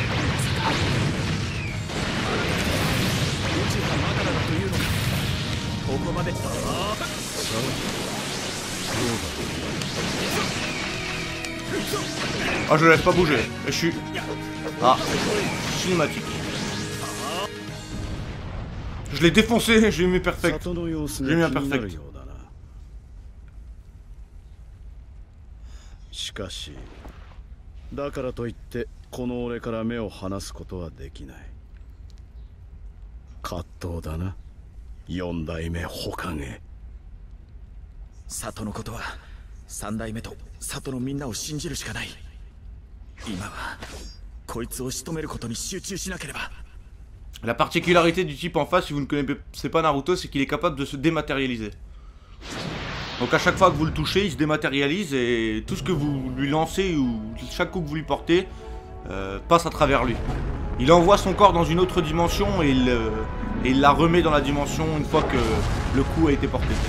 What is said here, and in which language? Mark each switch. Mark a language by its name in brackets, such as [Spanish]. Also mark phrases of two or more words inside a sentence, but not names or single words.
[French] Ah, je le laisse pas bouger. Et je suis... Ah, cinématique. Je l'ai défoncé, j'ai mis perfect. J'ai mis un perfect. [Japanese] しかしだからといってこの俺から目を離すことはできない。葛藤だな。4代目火影。里のことは3代目と里のみんなを信じるしかない。今はこいつを仕留めることに集中しなければ。 [French] La particularité du type en face, si vous ne connaissez pas Naruto, c'est qu'il est capable de se dématérialiser. Donc à chaque fois que vous le touchez, il se dématérialise et tout ce que vous lui lancez ou chaque coup que vous lui portez passe à travers lui. Il envoie son corps dans une autre dimension et il la remet dans la dimension une fois que le coup a été porté.